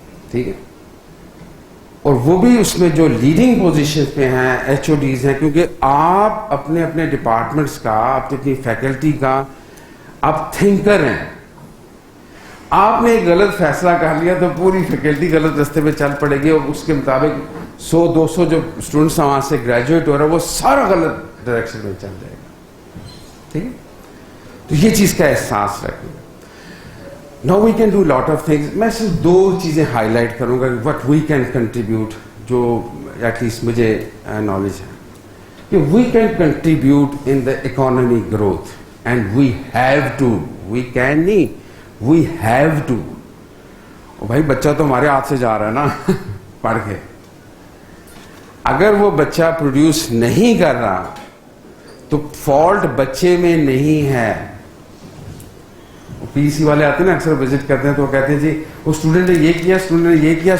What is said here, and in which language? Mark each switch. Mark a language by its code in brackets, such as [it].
[ur] ٹھیک ہے. اور وہ بھی اس میں جو لیڈنگ پوزیشن پہ ہیں, ایچ او ڈیز ہیں, کیونکہ آپ اپنے اپنے ڈپارٹمنٹس کا, اپنی فیکلٹی کا آپ تھنکر ہیں. آپ نے ایک غلط فیصلہ کر لیا تو پوری فیکلٹی غلط راستے پہ چل پڑے گی, اور اس کے مطابق 100-200 جو اسٹوڈنٹس وہاں سے گریجویٹ ہو رہا ہے وہ سارا غلط ڈائریکشن میں چل جائے گا. ٹھیک ہے. تو یہ چیز کا احساس رکھیں. [en] Now we can do lot of things. [ur] میں صرف 2 چیزیں ہائی لائٹ کروں گا [en] what we can contribute, [ur] جو ایٹ لیسٹ مجھے نالج ہے کہ [en] we can contribute in the economy growth, and we have to. we can نہیں, we have to. [ur] بھائی بچہ تو ہمارے ہاتھ سے جا رہا ہے نا پڑھ کے. اگر وہ بچہ پروڈیوس نہیں کر رہا تو فالٹ بچے میں نہیں ہے. پی سی والے آتے ہیں نا, اکثر وزٹ کرتے ہیں تو وہ کہتے ہیں جی وہ اسٹوڈنٹ نے یہ کیا, اسٹوڈنٹ نے یہ کیا.